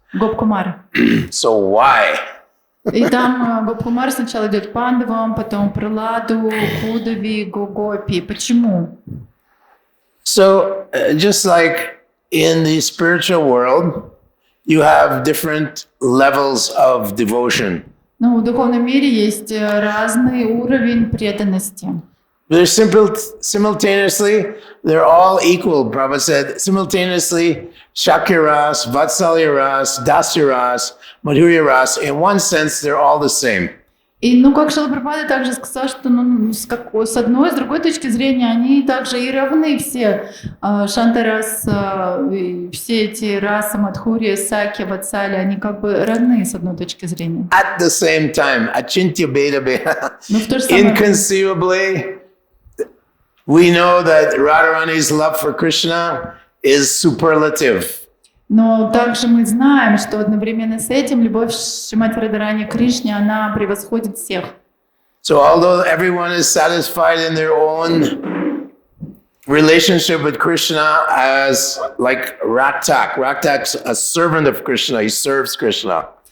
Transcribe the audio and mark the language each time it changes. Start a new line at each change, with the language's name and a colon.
Russian: Гоп-кумар.
English: So why?
Russian: И там Гоп-кумар сначала идет к Пандавам, потом к Праладу, к Уддави, к Гопи. Почему?
English: So just like in the spiritual world, you have different levels of devotion.
Russian: Ну, в духовном мире есть разный уровень преданности.
English: They're simultaneously, they're all equal. Prabhupada said, simultaneously, Shakya Ras, Vatsalya Ras, Dasya Ras, Madhurya Ras. In one sense, they're all the same.
Russian: И, ну, как Шрила Прабхупада также сказал, что с одной, с другой точки зрения, они также и равны все. Шантарас, все эти расы, Мадхурия, Сакья, Ватсали, они как бы равны с одной точки зрения.
English: At the same time, Achintya Beda Beda,
Russian: Но в то же самое время
English: inconceivably, we know that Radharani's love for Krishna is superlative.
Russian: Но также мы знаем, что одновременно с этим любовь Шримати Радхарани к Кришне, она превосходит всех.
English: So although everyone is satisfied in their own relationship with Krishna as like Raktak's a servant of Krishna, he serves Krishna.